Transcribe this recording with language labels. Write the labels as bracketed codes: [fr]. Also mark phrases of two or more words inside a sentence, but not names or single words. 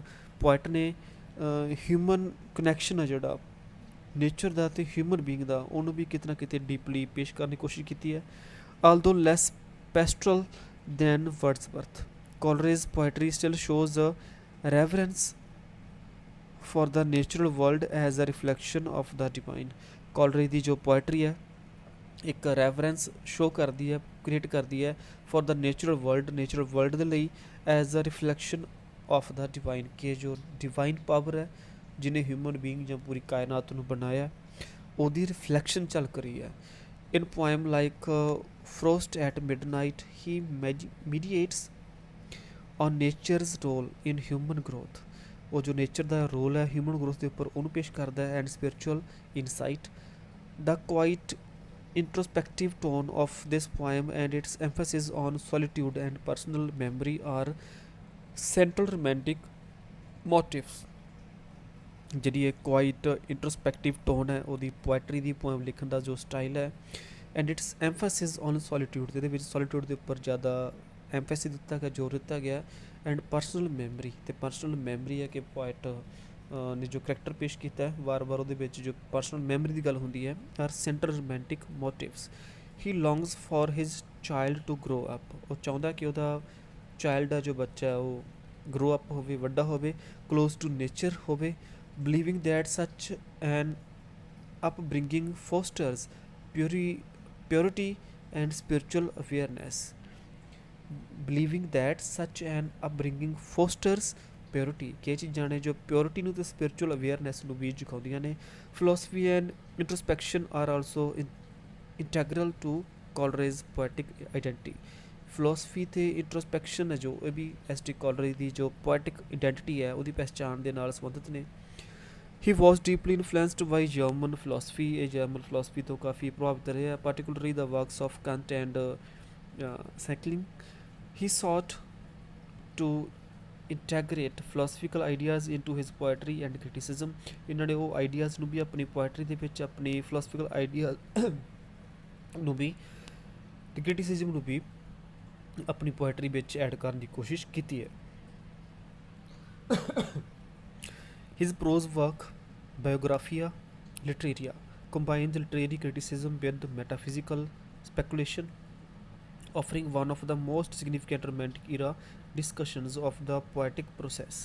[pa] ਪੋਇਟ ਨੇ [en] human connection [pa] ਆ ਜਿਹੜਾ ਨੇਚਰ ਦਾ ਅਤੇ [en] human being [pa] ਦਾ, ਉਹਨੂੰ ਵੀ ਕਿਤੇ ਨਾ ਕਿਤੇ ਡੀਪਲੀ ਪੇਸ਼ ਕਰਨ ਦੀ ਕੋਸ਼ਿਸ਼ ਕੀਤੀ ਹੈ। [en] although less pastoral than Wordsworth, Coleridge poetry still shows a reverence for the natural world as a reflection of the divine। [pa] ਕੋਲਰੇਜ ਦੀ ਜੋ ਪੋਇਟਰੀ ਹੈ ਇੱਕ ਰੈਫਰੈਂਸ ਸ਼ੋ ਕਰਦੀ ਹੈ, ਕ੍ਰੀਏਟ ਕਰਦੀ ਹੈ [en] for the natural world, natural world [pa] ਦੇ ਲਈ, [en] as a reflection of the divine. [pa] ਕਿ ਜੋ [en] divine power [pa] ਹੈ ਜਿਹਨੇ [en] human being [pa] ਜਾਂ ਪੂਰੀ ਕਾਇਨਾਤ ਨੂੰ ਬਣਾਇਆ, ਉਹਦੀ ਰਿਫਲੈਕਸ਼ਨ ਝਲਕ ਰਹੀ ਹੈ। [en] In poem like Frost at Midnight he meditates on nature's role in human growth. [pa] ਉਹ ਜੋ ਨੇਚਰ ਦਾ ਰੋਲ ਹੈ [en] human growth [pa] ਦੇ ਉੱਪਰ, ਉਹਨੂੰ ਪੇਸ਼ ਕਰਦਾ ਹੈ। [en] and spiritual insight, the quiet introspective tone of this poem and its emphasis on solitude and personal memory are central romantic motifs। [pa] ਜਿਹੜੀ ਇਹ [en] quiet introspective tone [pa] ਹੈ ਉਹਦੀ ਪੋਇਟਰੀ ਦੀ, ਪੋਇਮ ਲਿਖਣ ਦਾ ਜੋ ਸਟਾਈਲ ਹੈ, [en] and its emphasis on solitude, [pa] ਇਹਦੇ ਵਿੱਚ ਸੋਲੀਟਿਊਡ ਦੇ ਉੱਪਰ ਜ਼ਿਆਦਾ ਐਮਫੈਸਿਸ ਦਿੱਤਾ ਗਿਆ, ਜ਼ੋਰ ਦਿੱਤਾ ਗਿਆ। [en] and personal memory, [pa] ਅਤੇ [en] personal memory [pa] ਹੈ ਕਿ ਪੋਇਟ ਨੇ ਜੋ ਕਰੈਕਟਰ ਪੇਸ਼ ਕੀਤਾ ਹੈ, ਵਾਰ-ਵਾਰ ਉਹਦੇ ਵਿੱਚ ਜੋ [en] personal memory [pa] ਦੀ ਗੱਲ ਹੁੰਦੀ ਹੈ। [en] are center romantic motifs. he longs for his child to grow up, [pa] ਉਹ ਚਾਹੁੰਦਾ ਕਿ ਉਹਦਾ ਚਾਈਲਡ ਆ ਜੋ ਬੱਚਾ ਉਹ [en] grow up [pa] ਹੋਵੇ, ਵੱਡਾ ਹੋਵੇ, [en] close to nature [pa] ਹੋਵੇ, [en] believing that such an upbringing fosters puri- purity and spiritual awareness. Believing that such an upbringing fosters purity [pa] ਕਿ ਇਹ ਚੀਜ਼ਾਂ ਨੇ ਜੋ ਪਿਓਰਿਟੀ ਨੂੰ ਤੇ ਸਪਿਰਚੁਅਲ ਅਵੇਅਰਨੈਸ ਨੂੰ ਵੀ ਜਗਾਉਂਦੀਆਂ ਨੇ [en] philosophy and introspection are also integral to Coleridge's poetic identity philosophy ਤੇ introspection [pa] ਹੈ ਜੋ ਇਹ ਵੀ ਐਸ ਟੀ ਕਾਲਰੇਜ ਦੀ ਜੋ [en] poetic identity [pa] ਹੈ ਉਹਦੀ ਪਹਿਚਾਣ ਦੇ ਨਾਲ ਸੰਬੰਧਿਤ ਨੇ [en] He was deeply influenced by German philosophy [pa] ਇਹ ਜਰਮਨ philosophy ਤੋਂ ਕਾਫੀ ਪ੍ਰਭਾਵਿਤ ਰਿਹਾ [en] particularly the works of Kant and Schelling He sought to integrate philosophical ideas into his poetry and criticism [pa] ਇਹਨਾਂ ਨੇ ਉਹ ਆਈਡੀਆਜ਼ ਨੂੰ ਵੀ ਆਪਣੀ ਪੋਇਟਰੀ ਦੇ ਵਿੱਚ ਆਪਣੀ philosophical ਆਈਡੀਆ ਨੂੰ ਵੀ ਤੇ criticism ਨੂੰ ਵੀ ਆਪਣੀ ਪੋਇਟਰੀ ਵਿੱਚ ਐਡ ਕਰਨ ਦੀ ਕੋਸ਼ਿਸ਼ ਕੀਤੀ ਹੈ [en] His prose work Biographia Literaria combines literary criticism with metaphysical speculation offering one of the most significant Romantic era discussions of the poetic process.